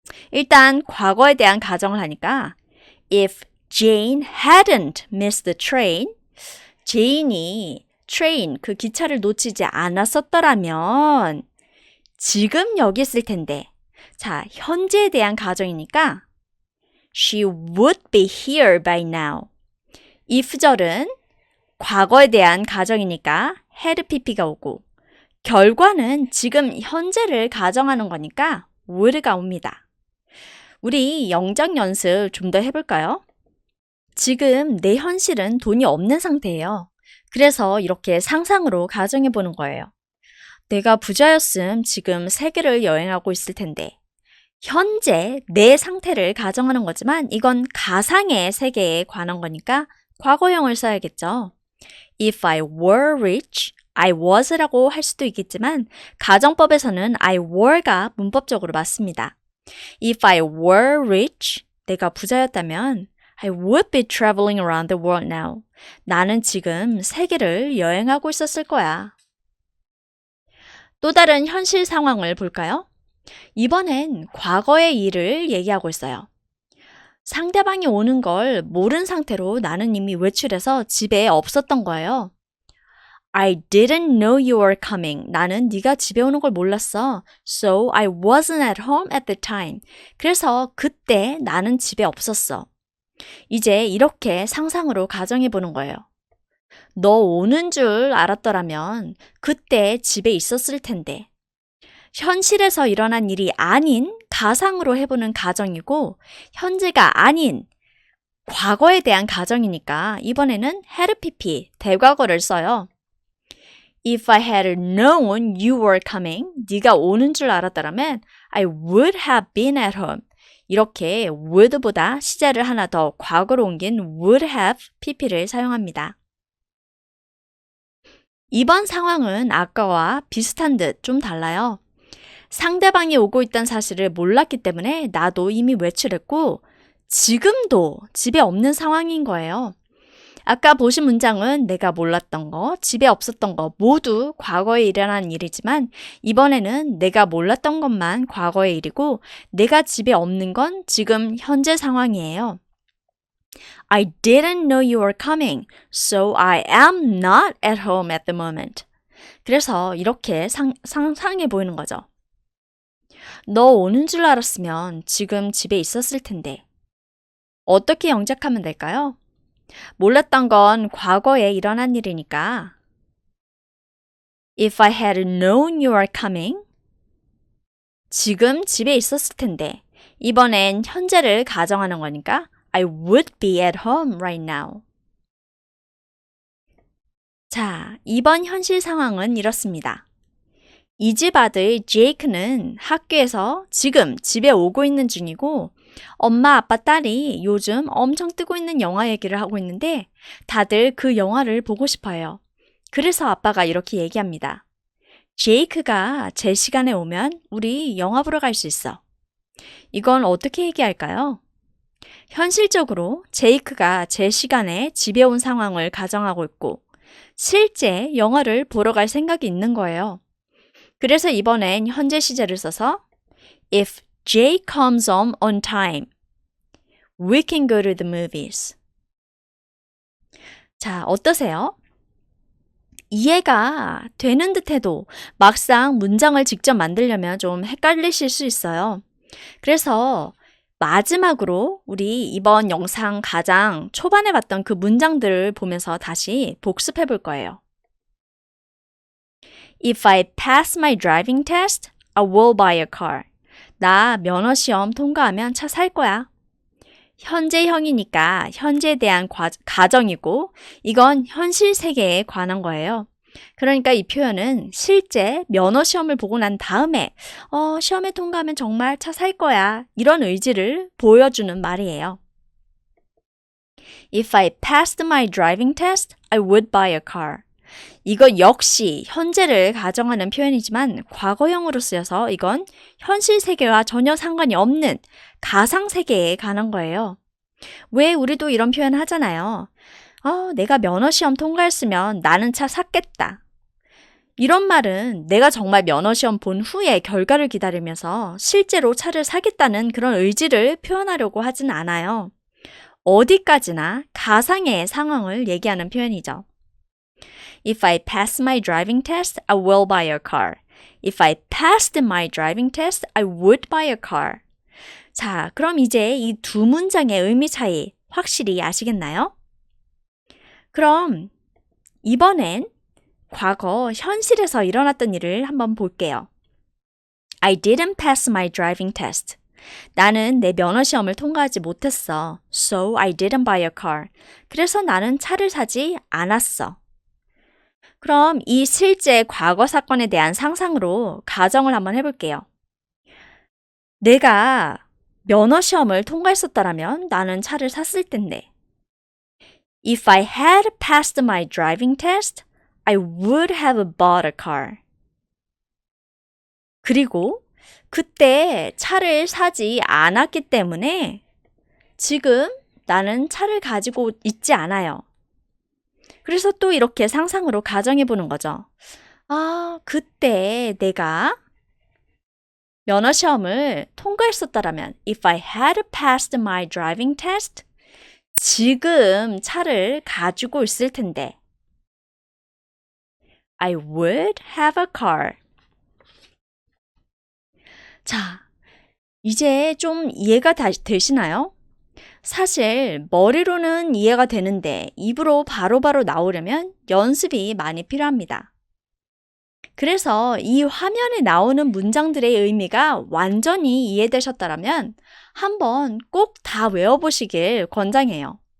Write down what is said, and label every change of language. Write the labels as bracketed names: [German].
[Korean] 일단 과거에 대한 가정을 하니까 [English] If Jane hadn't missed the train, [Korean] 제인이 그 기차를 놓치지 않았었더라면 지금 여기 있을 텐데. 자, 현재에 대한 가정이니까 [English] She would be here by now. [Korean] if절은 과거에 대한 가정이니까 had pp가 오고 결과는 지금 현재를 가정하는 거니까 would가 옵니다. 우리 영작 연습 좀 더 해볼까요? 지금 내 현실은 돈이 없는 상태예요. 그래서 이렇게 상상으로 가정해 보는 거예요. 내가 부자였음 지금 세계를 여행하고 있을 텐데 현재 내 상태를 가정하는 거지만 이건 가상의 세계에 관한 거니까 과거형을 써야겠죠. [English] If I were rich, [Korean] I was라고 할 수도 있겠지만 가정법에서는 I were가 문법적으로 맞습니다. [English] If I were rich, [Korean] 내가 부자였다면 [English] I would be traveling around the world now. [Korean] 나는 지금 세계를 여행하고 있었을 거야. 또 다른 현실 상황을 볼까요? 이번엔 과거의 일을 얘기하고 있어요. 상대방이 오는 걸 모른 상태로 나는 이미 외출해서 집에 없었던 거예요. [English] I didn't know you were coming. [Korean] 나는 네가 집에 오는 걸 몰랐어. [English] So I wasn't at home at the time. [Korean] 그래서 그때 나는 집에 없었어. 이제 이렇게 상상으로 가정해 보는 거예요. 너 오는 줄 알았더라면 그때 집에 있었을 텐데. 현실에서 일어난 일이 아닌 가상으로 해보는 가정이고 현재가 아닌 과거에 대한 가정이니까 이번에는 had pp 대과거를 써요. [English] If I had known you were coming, [Korean] 네가 오는 줄 알았다면 [English] I would have been at home. [Korean] 이렇게 would보다 시제를 하나 더 과거로 옮긴 would have pp를 사용합니다. 이번 상황은 아까와 비슷한 듯 좀 달라요. 상대방이 오고 있다는 사실을 몰랐기 때문에 나도 이미 외출했고 지금도 집에 없는 상황인 거예요. 아까 보신 문장은 내가 몰랐던 거, 집에 없었던 거 모두 과거에 일어난 일이지만 이번에는 내가 몰랐던 것만 과거의 일이고 내가 집에 없는 건 지금 현재 상황이에요. [English] I didn't know you were coming, so I am not at home at the moment. [Korean] 그래서 이렇게 상상해 보이는 거죠. 너 오는 줄 알았으면 지금 집에 있었을 텐데. 어떻게 영작하면 될까요? 몰랐던 건 과거에 일어난 일이니까 [English] If I had known you were coming [Korean] 지금 집에 있었을 텐데 이번엔 현재를 가정하는 거니까 [English] I would be at home right now. [Korean] 자, 이번 현실 상황은 이렇습니다. 이 집 아들 제이크는 학교에서 지금 집에 오고 있는 중이고 엄마, 아빠, 딸이 요즘 엄청 뜨고 있는 영화 얘기를 하고 있는데 다들 그 영화를 보고 싶어요. 그래서 아빠가 이렇게 얘기합니다. 제이크가 제 시간에 오면 우리 영화 보러 갈 수 있어. 이건 어떻게 얘기할까요? 현실적으로 제이크가 제 시간에 집에 온 상황을 가정하고 있고 실제 영화를 보러 갈 생각이 있는 거예요. 그래서 이번엔 현재 시제를 써서 [English] If Jay comes home on time, we can go to the movies. [Korean] 자, 어떠세요? 이해가 되는 듯해도 막상 문장을 직접 만들려면 좀 헷갈리실 수 있어요. 그래서 마지막으로 우리 이번 영상 가장 초반에 봤던 그 문장들을 보면서 다시 복습해 볼 거예요. [English] If I pass my driving test, I will buy a car. [Korean] 나 면허 시험 통과하면 차 살 거야. 현재형이니까 현재에 대한 가정이고 이건 현실 세계에 관한 거예요. 그러니까 이 표현은 실제 면허 시험을 보고 난 다음에 시험에 통과하면 정말 차 살 거야. 이런 의지를 보여주는 말이에요. [English] If I passed my driving test, I would buy a car. [Korean] 이거 역시 현재를 가정하는 표현이지만 과거형으로 쓰여서 이건 현실 세계와 전혀 상관이 없는 가상 세계에 관한 거예요. 왜 우리도 이런 표현 하잖아요. 내가 면허 시험 통과했으면 나는 차 샀겠다. 이런 말은 내가 정말 면허 시험 본 후에 결과를 기다리면서 실제로 차를 사겠다는 그런 의지를 표현하려고 하진 않아요. 어디까지나 가상의 상황을 얘기하는 표현이죠. [English] If I pass my driving test, I will buy a car. If I passed my driving test, I would buy a car. [Korean] 자, 그럼 이제 이 두 문장의 의미 차이 확실히 아시겠나요? 그럼 이번엔 과거 현실에서 일어났던 일을 한번 볼게요. [English] I didn't pass my driving test. [Korean] 나는 내 면허 시험을 통과하지 못했어. [English] So I didn't buy a car. [Korean] 그래서 나는 차를 사지 않았어. 그럼 이 실제 과거 사건에 대한 상상으로 가정을 한번 해볼게요. 내가 면허 시험을 통과했었다면 나는 차를 샀을 텐데. [English] If I had passed my driving test, I would have bought a car. [Korean] 그리고 그때 차를 사지 않았기 때문에 지금 나는 차를 가지고 있지 않아요. 그래서 또 이렇게 상상으로 가정해 보는 거죠. 그때 내가 면허 시험을 통과했었다면 [English] If I had passed my driving test, [Korean] 지금 차를 가지고 있을 텐데 [English] I would have a car. [Korean] 자, 이제 좀 이해가 되시나요? 사실 머리로는 이해가 되는데 입으로 바로바로 나오려면 연습이 많이 필요합니다. 그래서 이 화면에 나오는 문장들의 의미가 완전히 이해되셨다면 한번 꼭 다 외워보시길 권장해요.